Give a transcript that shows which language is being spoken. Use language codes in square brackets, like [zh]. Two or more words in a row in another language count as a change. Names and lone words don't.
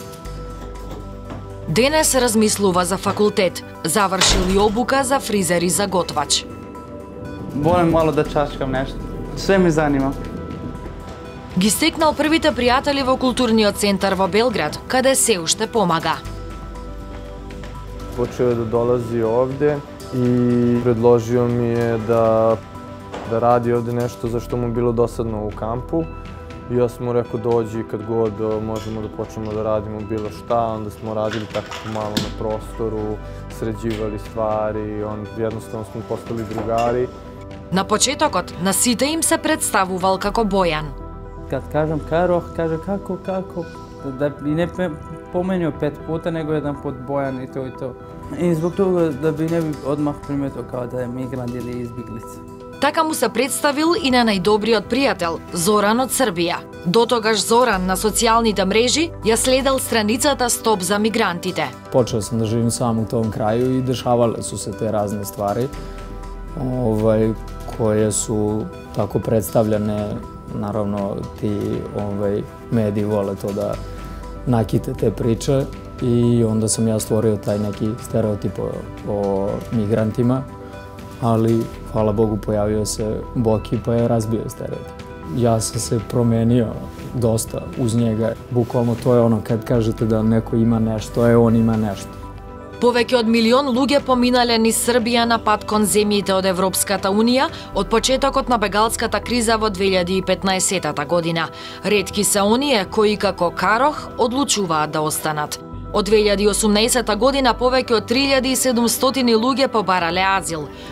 [mk] Денес размислува за факултет, завршил и обука за фризер и за готвач. [sr] Volim malo da čačkam nešto, sve me zanima. [mk] Ги стекнал првите пријатели во културниот центар во Белград, каде се уште помага. [sr] Počeo je da dolazi ovde i predložio mi je da radi ovde nešto za što mu bilo dosadno u kampu. I ja sam mu rekao dođi kad god možemo da počnemo da radimo bilo šta, onda smo radili tako malo na prostoru, sređivali stvari, jednostavno smo postali drugari. [mk] На почетокот на сите им се представувал како Бојан. [sr] Kad kažem Karo, kaže kako, da bi ne pomenio 5 puta, nego jedan put Bojan i to. I zbog toga da bi ne bi odmah primetio kao da je migrant ili izbjeglica. [mk] Така му се представил и на најдобриот пријател, Зоран од Србија. Дотогаш Зоран на социјалните мрежи ја следел страницата Стоп за мигрантите. [sr] Počeo sam da živim sam u tom kraju i dešavale su se te razne stvari koje su tako predstavljane. Naravno, ti mediji vole to da nakite te priče i onda sam ja stvorio taj neki stereotip o migrantima, ali hvala Bogu pojavio se Boki pa je razbio stereotip. Ja sam se promenio dosta uz njega. Bukvalno to je ono kad kažete da neko ima nešto, on ima nešto. [mk] Повеќе од 1 милион луѓе поминале низ Србија на пат кон земјите од Европската Унија од почетокот на бегалската криза во 2015 година. Ретки се оние кои како Карох одлучуваат да останат. Од 2018 година повеќе од 3700 луѓе побарале азил.